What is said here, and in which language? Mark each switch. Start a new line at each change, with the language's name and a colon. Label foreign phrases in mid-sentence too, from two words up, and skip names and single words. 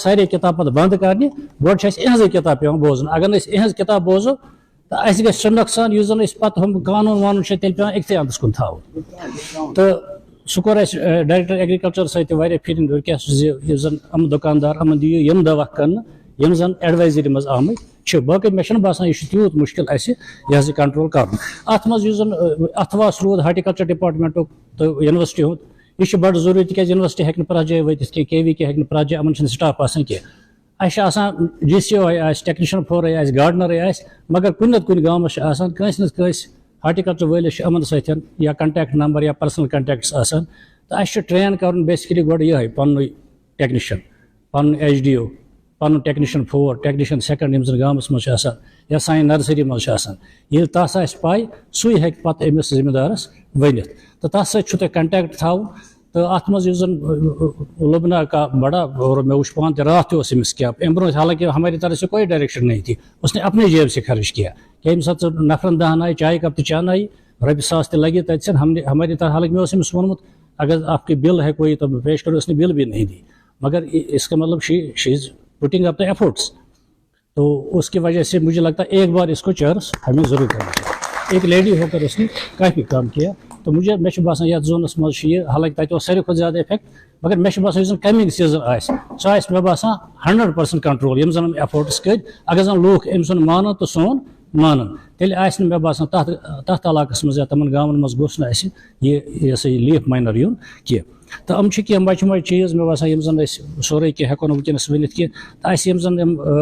Kashmiri: سارے کِتاب پتہٕ بنٛد کرنہِ گۄڈٕ چھِ اَسہِ یِہٕنٛزٕے کِتاب پیٚوان بوزُن اگر نہٕ أسۍ یِہٕنٛز کِتاب بوزو تہٕ اَسہِ گژھِ سُہ نۄقصان یُس زن أسۍ پتہٕ ہُم قانوٗن وانوٗن چھِ تیٚلہِ پیٚوان أکسٕے اَندس کُن تھاوُن تہٕ سُہ کوٚر اَسہِ
English: director agriculture
Kashmiri: سۭتۍ تہِ واریاہ پھِرِ رِکویسٹ زِ یُس زن یِم دُکاندار یِمن دِیِو یِم دوا کٕننہٕ یِم زن ایڈوایزری منٛز آمٕتۍ چھِ باقٕے مےٚ چھُنہٕ باسان یہِ چھُ تیوٗت مُشکِل اَسہِ یہِ حظ یہِ کنٹرول کرُن اتھ منٛز یُس زن اتھواس روٗد ہارٹیکلچر ڈپارٹمنٹُک تہٕ یونیورسٹی ہُنٛد یہِ چھُ بڑٕ ضروٗری تِکیازِ یونیورسٹی ہیٚکہِ نہٕ پرٛٮ۪تھ جایہِ وٲتِتھ کینٛہہ کے وی کے ہیٚکہِ نہٕ پرٛٮ۪تھ جایہِ یِمن چھُنہٕ سٹاف آسان کینٛہہ اَسہِ چھِ آسان جی سی او آسہِ ٹیکنیشن 4 آسہِ گاڈنرٕے آسہِ مگر کُنہِ نتہٕ کُنہِ گامس چھِ آسان کٲنٛسہِ نتہٕ کٲنٛسہِ ہارٹیکلچر وٲلِس چھِ یِمن سۭتۍ یا
English: contact number
Kashmiri: یا
English: personal contacts
Kashmiri: آسان تہٕ اَسہِ چھُ ٹرین کرُن بیسِکلی گۄڈٕ یِہوے پننُے ٹیکنیشن پنُن ایچ ڈی او پنُن ٹیکنیشن 4 ٹیکنیشن 2 یِم زن گامس منٛز چھِ آسان یا سانہِ نرسری منٛز چھِ آسان ییٚلہِ تتھ آسہِ پاے سُے ہیٚکہِ پتہٕ أمِس زٔمیٖندارس ؤنِتھ تہٕ تتھ سۭتۍ چھُو تۄہہِ کنٹیکٹ تھاوُن تہٕ اتھ منٛز یُس زن لبنا
Urdu: کا بڑا
Kashmiri: اور مےٚ وُچھ پانہٕ تہِ راتھ تہِ اوس أمِس کیٛاہ امہِ برونٛہہ
Urdu: حالانکہِ ہماری طرف سے کوئی ڈائریکشن نہیں تھی اس نے اپنی جیب سے خرچ کیا کہ
Kashmiri: ییٚمہِ ساتہٕ ژٕ نفرن 10 آیہِ چایہِ کپ تہِ چانٲیی رۄپیہِ 1000 تہِ لگی تتہِ
Urdu: ہماری طرح
Kashmiri: حالانکہِ مےٚ اوس أمِس ووٚنمُت
Urdu: اگر آپ کی بل ہے کوئی تو پیش کرو اس نے بل بھی نہیں دی مگر اس کا مطلب
English: she is putting up the efforts
Urdu: تو اس کی وجہ سے مجھے لگتا ہے ایک بار اس کو چانس ہمیں ضرور کرنا چاہیے ایک لیڈی ہو کر اس نے کافی کام کیا
Kashmiri: تو مےٚ چھُ باسان یتھ زونس منٛز چھُ یہِ حالانکہِ تتہِ اوس ساروی کھۄتہٕ زیادٕ افیکٹ مگر مےٚ چھُ باسان یُس زن
English: coming season
Kashmiri: آسہِ سُہ آسہِ مےٚ باسان 100% کنٹرول یِم زن یِم ایفورٹس کٔرۍ اگر زن لوٗکھ أمۍ سُنٛد مانن تہٕ سون مانن تیٚلہِ آسہِ نہٕ مےٚ باسان تتھ علاقس منٛز یا تِمن گامن منٛز گوٚژھ نہٕ اَسہِ یہِ ہسا یہِ
English: leaf miner
Kashmiri: یُن کینٛہہ تہٕ یِم چھِ کینٛہہ مچہِ مچہِ چیٖز مےٚ باسان یِم زن أسۍ سورُے کینٛہہ ہٮ۪کو نہٕ ؤنکیٚنس ؤنِتھ کینٛہہ تہٕ اَسہِ یِم زن یِم